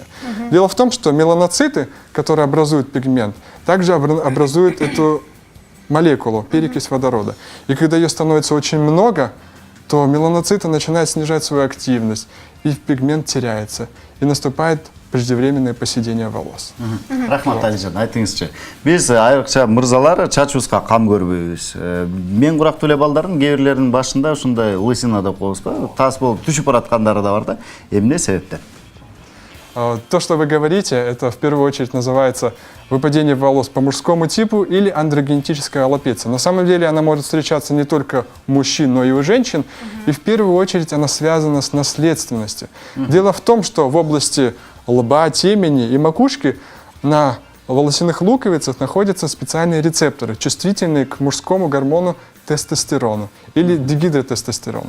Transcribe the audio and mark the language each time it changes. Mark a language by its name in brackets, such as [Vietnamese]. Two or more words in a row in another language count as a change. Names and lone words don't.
[Russian] Дело в том, что меланоциты, которые образуют пигмент, также образуют эту молекулу, перекись водорода. И когда ее становится очень много, то меланоциты начинают снижать свою активность, и пигмент теряется, и наступает преждевременное поседение волос. [Kyrgyz] Рахмат, Алижан, айтыңызчы. Биз айрыкча мырзалар чачыбызга кам көрбөйбүз. Мен курактуу эле балдардын кээ бирлеринин башында ушундай лысина деп коебузбу, тас болуп түшүп бараткандары да бар да. Эмне себептен? [Russian] То, что вы говорите, это в первую очередь называется выпадение волос по мужскому типу или андрогенетическая аллопеция. На самом деле она может встречаться не только у мужчин, но и у женщин. И в первую очередь она связана с наследственностью. Дело в том, что в области лба, темени и макушки на волосяных луковицах находятся специальные рецепторы, чувствительные к мужскому гормону тестостерону или дигидротестостерону.